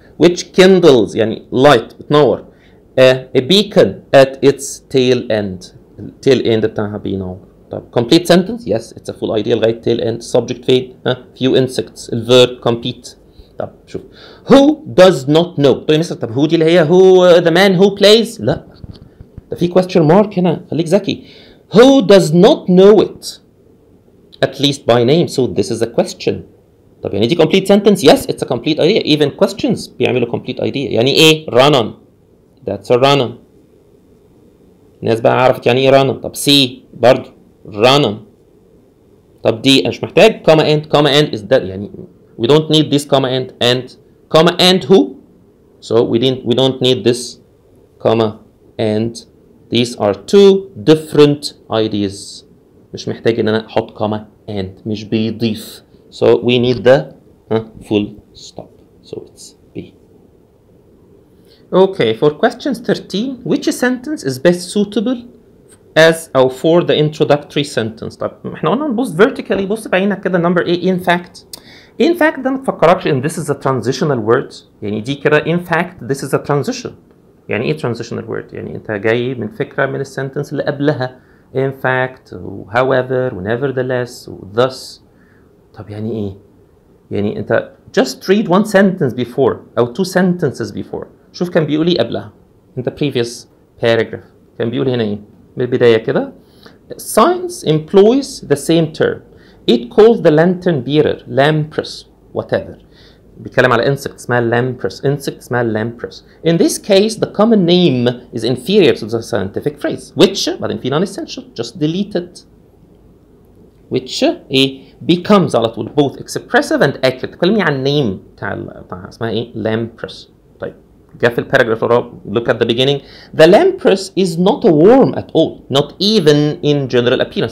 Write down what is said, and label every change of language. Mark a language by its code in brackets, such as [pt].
[en] which kindles [ar] يعني [en] light [ar] بتنور [en] a beacon at its tail end. tail end [ar] بتاعها بينور. طب [en] complete sentence yes it's a full idea [ar] لغايه [en] tail end. subject [ar] فين؟ [en] few insects. الverb compete. [ar] طب شوف [en] who does not know. [ar] طيب مثلا طب who دي اللي هي [en] who the man who plays؟ [ar] لا ده في [en] question mark [ar] هنا، خليك ذكي. [en] who does not know it at least by name so this is a question. [ar] طب يعني دي [en] complete sentence yes it's a complete idea. even questions [ar] بيعملوا [en] complete idea. [ar] يعني ايه [en] run on؟ that's a run on. [ar] الناس بقى عرفت يعني ايه run on. طب [en] C [ar] برضه [en] run on. طب D [ar] انا مش محتاج [en] comma and is that [ar] يعني [en] we don't need this comma and who so we don't need this comma and. these are two different ideas. [ar] مش محتاج ان انا احط comma and مش بيضيف [en] so we need the full stop so it's B. Okay for questions 13 which sentence is best suitable as [ar] أو [en] for the introductory sentence. [ar] طب احنا قلنا نبص vertically، بص بعينك كده [en] number A in fact. In fact [ar] ده ما تفكركش ان [en] this is a transitional word، [ar] يعني دي كده [en] in fact this is a transition. [ar] يعني ايه [en] transitional word؟ [ar] يعني انت جاي من فكرة من السنتنس اللي قبلها [en] in fact و however و nevertheless و thus. [ar] طب يعني ايه؟ يعني انت [en] just read one sentence before او two sentences before، [ar] شوف كان بيقول ايه قبلها. انت previous paragraph كان بيقول هنا ايه؟ من البداية كده [en] science employs the same term. It calls the lantern bearer lamprey whatever. [ar] بيتكلم على [en] insect [ar] اسمها [en] lamprey، insect اسمها lamprey. In this case the common name is inferior to the scientific phrase which [ar] بعدين في [en] non-essential just delete it. which [ar] ايه [en] becomes [ar] على طول [en] both expressive and accurate. [ar] تكلمني عن name بتاع اسمها ايه lamprey. طيب جاء في الباراجراف [en] look at the beginning. The lamprey is not a worm at all, not even in general appearance.